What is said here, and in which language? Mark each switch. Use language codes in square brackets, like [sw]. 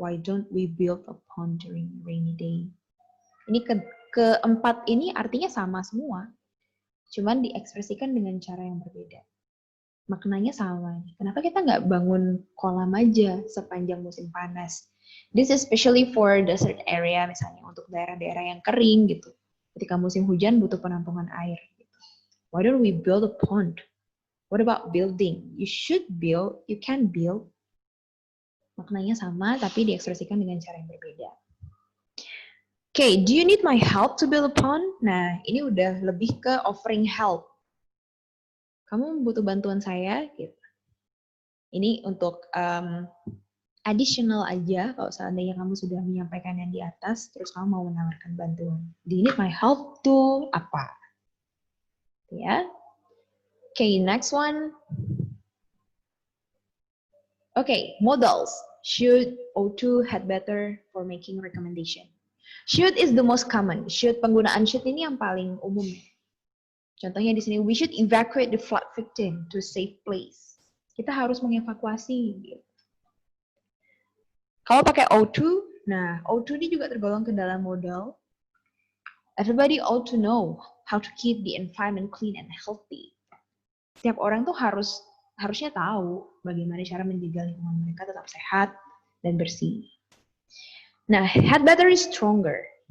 [en] Why don't we build a pond during rainy day? [id] Ini keempat ini artinya sama semua. Cuman diekspresikan dengan cara yang berbeda. Maknanya sama. Kenapa kita nggak bangun kolam aja sepanjang musim panas? [en] This is especially for desert area, [id] misalnya untuk daerah-daerah yang kering gitu. Ketika musim hujan butuh penampungan air. [en] Why don't we build a pond? What about building? You should build, you can build. [id] Maknanya sama, tapi diekspresikan dengan cara yang berbeda. [en] Okay, do you need my help to build a pond? [id] Nah, ini udah lebih ke offering help. Kamu butuh bantuan saya? Gitu. Ini untuk additional aja, kalau seandainya kamu sudah menyampaikan yang di atas, terus kamu mau menawarkan bantuan. [en] Do you need my help to apa? Ya. Okay, next one. Okay, modals. Should O2 had better for making recommendation. Should is the most common. [id] Should, penggunaan should ini yang paling umum. Contohnya di sini, [en] we should evacuate the flood victim to a safe place. [id] Kita harus mengevakuasi. Kalau pakai O2, nah O2 ini juga tergolong ke dalam modal. [en] Everybody ought to know how to keep the environment clean and healthy. [id] Setiap orang tuh harusnya tahu bagaimana cara menjaga lingkungan mereka tetap sehat dan bersih. [en] Nah, had better is stronger.